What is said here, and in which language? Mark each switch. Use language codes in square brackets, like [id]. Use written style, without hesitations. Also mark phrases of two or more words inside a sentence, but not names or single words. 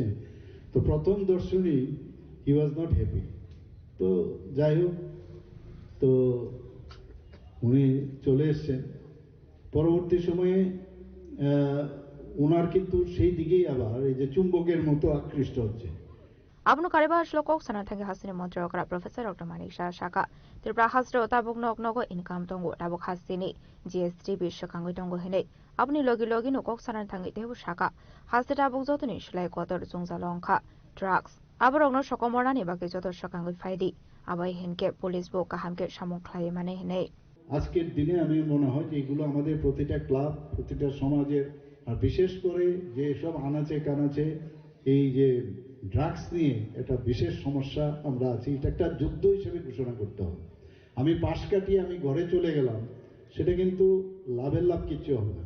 [bn] তো প্রথম দর্শনেই [en] he was not happy. [bn] তো যাই হোক, তো উনি চলে এসছেন। পরবর্তী সময়ে ওনার কিন্তু সেই দিকেই আবার এই যে চুম্বকের মতো আকৃষ্ট হচ্ছে। [trp] Abno kariba shlokok sana thangi hasini montro kara professor Dr. Manisha Shaka tirpra hasro tabuk nok nogo income tongo tabuk hasini GS3 bishakangoi tongo hene abni logi nokok sana thangi tebu Shaka haste tabuk jotoni shlai kotor jungjalongkha drugs aborok no sokomorna ni baki jotor shakangoi faidi abai henke police bo kahamke samung khlai mane hene। [bn] আজকের দিনে আমি মনে হয় যে এগুলো আমাদের প্রতিটা ক্লাব, প্রতিটা সমাজের, আর বিশেষ করে যে সব আনাচে কানাচে এই যে ড্রাগস নিয়ে একটা বিশেষ সমস্যা আমরা আছি, এটা একটা যুদ্ধ হিসেবে ঘোষণা করতে হবে। আমি পাশ কাটিয়ে আমি ঘরে চলে গেলাম, সেটা কিন্তু লাভের লাভ কিচ্ছু হবে না।